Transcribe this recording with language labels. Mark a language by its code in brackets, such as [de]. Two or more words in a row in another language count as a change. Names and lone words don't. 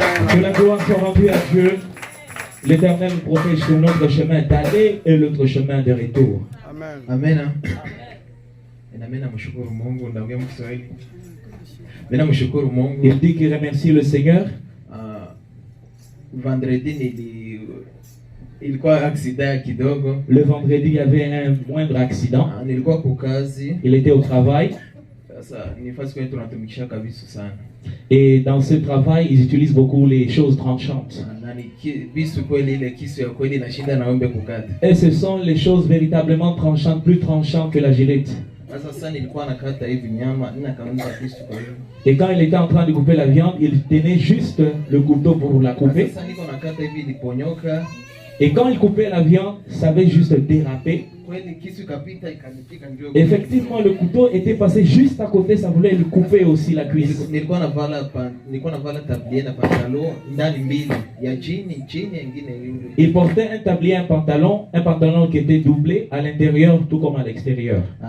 [fr] Que la gloire soit rendue à Dieu. L'Éternel nous protège sur notre chemin d'aller et l'autre chemin de retour. Amen. Amen. Il dit qu'il remercie le Seigneur. [sw] Vendredi ilikuwa accident kidogo. [fr] Le vendredi, il y avait un moindre accident. [sw] Nilikuwa kwa kazi. [fr] Il était au travail. [sw] Sasa ni fasi kwetu tunatumikisha kabisa sana. [fr] Et dans ce travail, ils utilisent beaucoup les choses tranchantes. [sw] Na ni bisu kweli ile kisu ya kweli nashinda na wembe kukata. [fr] Et ce sont les choses véritablement tranchantes, plus tranchantes que la gilette. [sw] Sasa nilikuwa nakata hivi nyama, ninakamza kisu kwa hiyo. [fr] Et quand il était en train de couper la viande, il tenait juste le couteau pour la couper. [sw] Sasa niko nakata hivi iliponyoka. [fr] Et quand il coupait la viande, ça avait juste dérapé. Effectivement, le couteau était passé juste à côté, ça voulait lui couper aussi la cuisse. Il portait un tablier, un pantalon qui était doublé à l'intérieur tout comme à l'extérieur.